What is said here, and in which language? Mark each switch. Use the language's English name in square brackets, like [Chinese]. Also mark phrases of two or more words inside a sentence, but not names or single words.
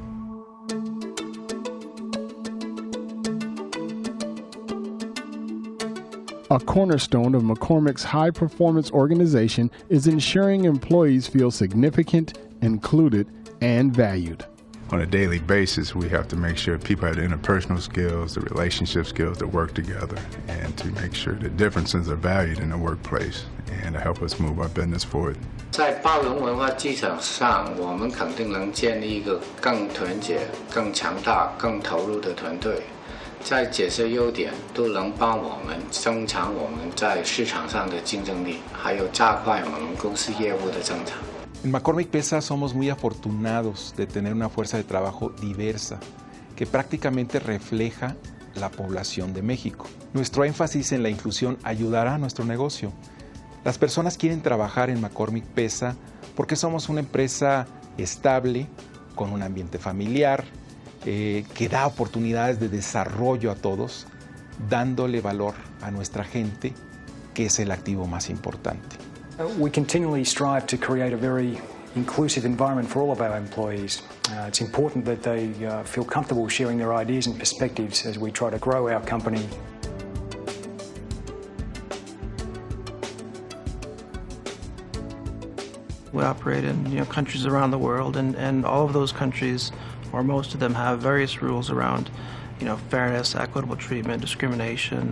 [English] A cornerstone of McCormick's high-performance organization is ensuring employees feel significant, included, and valued. On a daily basis, we have to make sure people have the interpersonal skills, the relationship skills to work together, and to make sure that differences are valued in the workplace and to help us move our business forward. [Chinese] 在包容文化基础上，我们肯定能建立一个更团结、更强大、更投入的团队。在这些优点都能帮我们增强我们在市场上的竞争力，还有加快我们公司业务的增长。 [Spanish] En McCormick Pesa somos muy afortunados de tener una fuerza de trabajo diversa que prácticamente refleja la población de México. Nuestro énfasis en la inclusión ayudará a nuestro negocio. Las personas quieren trabajar en McCormick Pesa porque somos una empresa estable, con un ambiente familiar, que da oportunidades de desarrollo a todos, dándole valor a nuestra gente, que es el activo más importante. [English] We continually strive to create a very inclusive environment for all of our employees. It's important that they feel comfortable sharing their ideas and perspectives as we try to grow our company. We operate in countries around the world, and all of those countries, or most of them, have various rules around fairness, equitable treatment, discrimination.